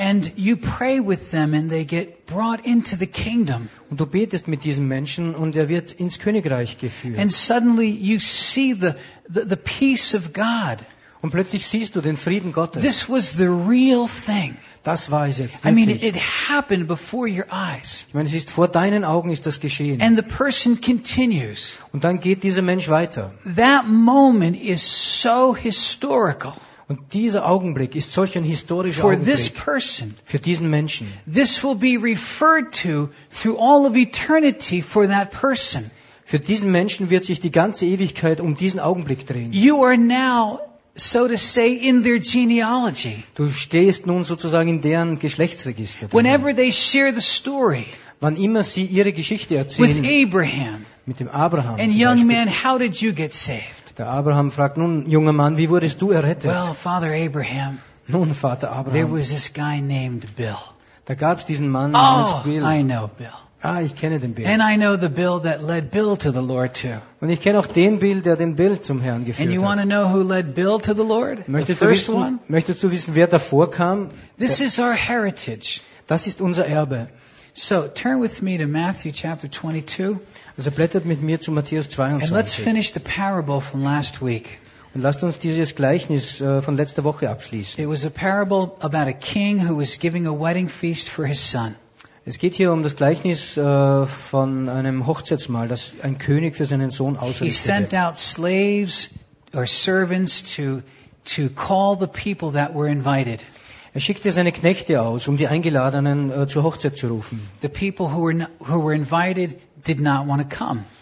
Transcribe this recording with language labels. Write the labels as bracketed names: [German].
[English] and you pray with them and they get brought into the kingdom, [German] und du betest mit diesem Menschen und er wird ins Königreich geführt, [English] and suddenly you see the peace of God. [German] Und plötzlich siehst du den Frieden Gottes. [English] This was the real thing. [German] Das war es wirklich. [English] I mean, it happened before your eyes. [German] Ich meine, es ist vor deinen Augen ist das geschehen. [English] And the person continues. [German] Und dann geht dieser Mensch weiter. [English] That moment is so historical. [German] Und dieser Augenblick ist solch ein historischer Augenblick. [English] For this person. [German] Für diesen Menschen. [English] This will be referred to through all of eternity for that person. [German] Für diesen Menschen wird sich die ganze Ewigkeit um diesen Augenblick drehen. [English] You are now, so to say, in their genealogy. [German] Du stehst nun sozusagen in deren Geschlechtsregister. [English] Whenever they share the story. [German] Wann immer sie ihre Geschichte erzählen. [English] With Abraham. [German] Mit dem Abraham. [English] And young man, how did you get saved? [German] Der Abraham fragt nun, junger Mann, wie wurdest du errettet? [English] Well, Father Abraham. [German] Nun, Vater Abraham. [English] There was this guy named Bill. [German] Da gab's diesen Mann namens Bill. [English] I know Bill. [German] Ah, ich kenne den Bill. [English] And I know the Bill that led Bill to the Lord too. [German] Und ich kenne auch den Bill, der den Bill zum Herrn geführt hat. [English] And you want to know who led Bill to the Lord? [German] Möchtest du wissen, wer davor kam? [English] This is our heritage. [German] Das ist unser Erbe. [English] So, turn with me to Matthew chapter 22. [German] Also blättert mit mir zu Matthäus 22. [English] And let's finish the parable from last week. [German] Und lasst uns dieses Gleichnis von letzter Woche abschließen. [English] It was a parable about a king who was giving a wedding feast for his son. [German] Es geht hier um das Gleichnis von einem Hochzeitsmahl, das ein König für seinen Sohn ausrichtete. [English] He sent out slaves or servants to call the people that were invited. [German] Er schickte seine Knechte aus, um die Eingeladenen zur Hochzeit zu rufen. [English] The people who were invited did not want to come.